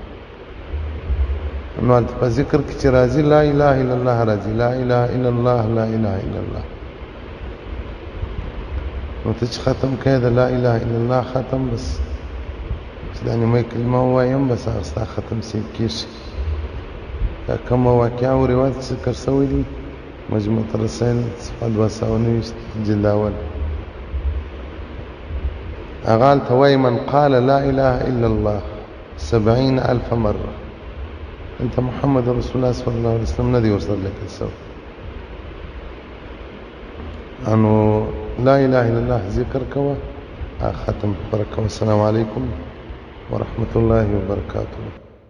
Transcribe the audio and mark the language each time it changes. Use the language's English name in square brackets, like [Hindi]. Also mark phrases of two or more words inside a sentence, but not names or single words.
[Pashto] نو په ذکر کې چې راځي [Arabic] لا اله الا الله [Pashto] راځي [Arabic] لا اله الا الله لا اله الا الله. [Pashto] نو ته چې ختم کړې د [Arabic] لا اله الا الله [Pashto] ختم بس چې دا نیمه کلمه ووایم بس هغه ستا ختم کېږي. دا کومه واقعه او روایت ذکر شوی دی مجموعة الرسائل صفحه 290 جلد اول. هغه هلته وایي [Arabic] من قال لا اله الا الله [Pashto] 70,000 مره انت [Arabic] محمد رسول الله صلی الله علیه وسلم [Pashto] نه دی ورسره لیکل شوی. انو [Arabic] لا اله الا الله [Pashto] ذکر کوه ختم پر کوه. [Arabic] السلام علیکم ورحمة الله وبركاته.